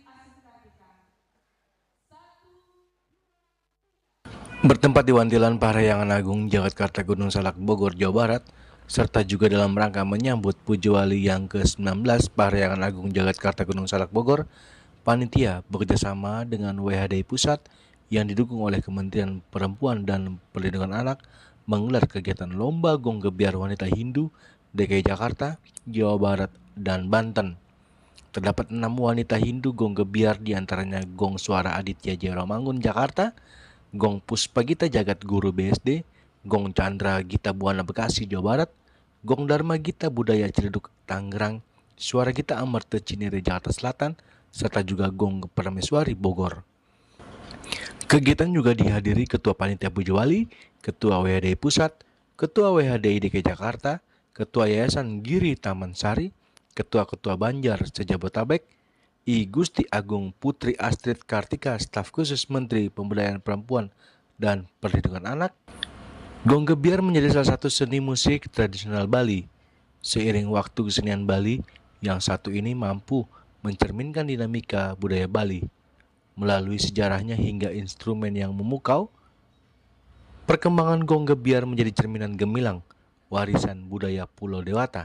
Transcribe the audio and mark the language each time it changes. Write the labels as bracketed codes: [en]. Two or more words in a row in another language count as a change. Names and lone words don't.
[id] Bertempat di Wantilan Parahyangan Agung Jagatkarta Gunung Salak Bogor, Jawa Barat, serta juga dalam rangka menyambut Puja Wali yang ke-19 Parahyangan Agung Jagatkarta Gunung Salak Bogor, panitia bekerjasama dengan WHDI Pusat yang didukung oleh Kementerian Perempuan dan Perlindungan Anak menggelar kegiatan lomba gong gebiar wanita Hindu DKI Jakarta, Jawa Barat, dan Banten. Terdapat 6 wanita Hindu gong gebiar, diantaranya Gong Suara Aditya Jaya Romangun Jakarta, Gong Puspagita Jagat Guru BSD, Gong Chandra Gita Buana Bekasi Jawa Barat, Gong Dharma Gita Budaya Ciledug Tangerang, Suara Gita Amarta Cinere Jakarta Selatan, serta juga Gong Permeswari Bogor. Kegiatan juga dihadiri Ketua Panitia Puja Wali, Ketua WHDI Pusat, Ketua WHDI DKI Jakarta, Ketua Yayasan Giri Taman Sari, Ketua-Ketua Banjar Sejabotabek, I Gusti Agung Putri Astrid Kartika, Staf Khusus Menteri Pemberdayaan Perempuan dan Perlindungan Anak. Gong gebiar menjadi salah satu seni musik tradisional Bali. Seiring waktu kesenian Bali, yang satu ini mampu mencerminkan dinamika budaya Bali. Melalui sejarahnya hingga instrumen yang memukau, perkembangan gong gebiar menjadi cerminan gemilang warisan budaya Pulau Dewata.